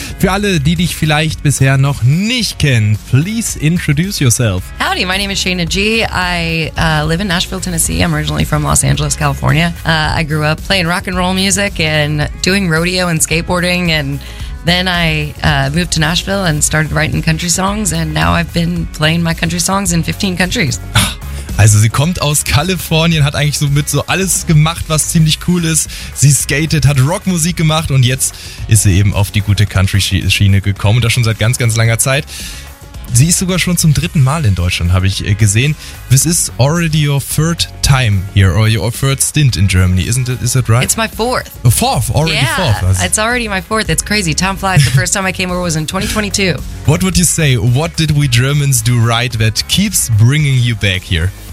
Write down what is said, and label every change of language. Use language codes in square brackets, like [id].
[de] Für alle, die dich vielleicht bisher noch nicht kennen, [en] please introduce yourself. Howdy, my name is Shayna G. I live in Nashville, Tennessee. I'm originally from Los Angeles, California. I grew up playing rock and roll music and doing rodeo and skateboarding. And then I moved to Nashville and started writing country songs. And now I've been playing my country songs in 15 countries. [de] Also sie kommt aus Kalifornien, hat eigentlich so mit so alles gemacht, was ziemlich cool ist. Sie skatet, hat Rockmusik gemacht und jetzt ist sie eben auf die gute Country-Schiene gekommen. Und das schon seit ganz, ganz langer Zeit. Sie ist sogar schon zum dritten Mal in Deutschland, habe ich gesehen. [en] This is already your third time here or your third stint in Germany, isn't it? Is that right? It's my fourth. Fourth, already. Also it's already my fourth. It's crazy. Time flies. The first time I came over was in 2022. What would you say? What did we Germans do right that keeps bringing you back here?